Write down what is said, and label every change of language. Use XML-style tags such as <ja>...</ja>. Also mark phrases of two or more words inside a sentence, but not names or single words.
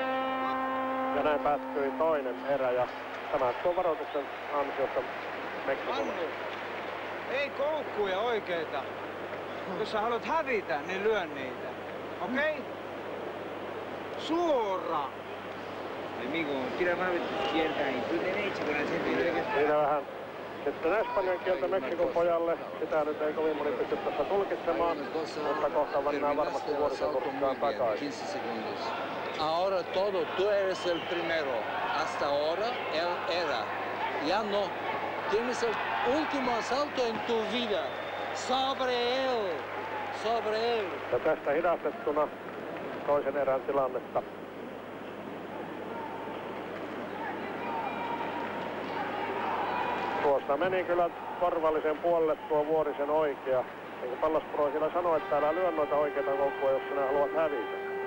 <fi>Ja näin päättyi toinen erä ja tämä tuon varoituksen ansiosta Meksikolla. Ei koukkuja oikeita. Jos sä haluat hävitä, niin lyö niitä. Okei? Okay? Suora!</fi> <es>Amigo, tira más izquierda y tú derecha con el centro.</es> <fi>Siinä vähän sitten espanjan kieltä Meksikon pojalle. Sitä nyt ei kovin moni pysty tässä tulkitsemaan, mutta kohta mennään varmasti Vuorisen kurkkaan takaisin.</fi> <es>Ahora todo, tú eres el primero. Hasta ahora él era. Ya no. Tienes el último asalto en tu vida. Sobre él. Sobre él.</es> <fi>Ja tästä hidastettuna toisen erän tilannetta. Tuosta meni kyllä korvallisen puolelle tuo Vuorisen oikea. Niin kuin Pallas Pro siellä sanoi, että älä lyö noita oikeita koukkuja, jos sinä haluat hävitä.</fi>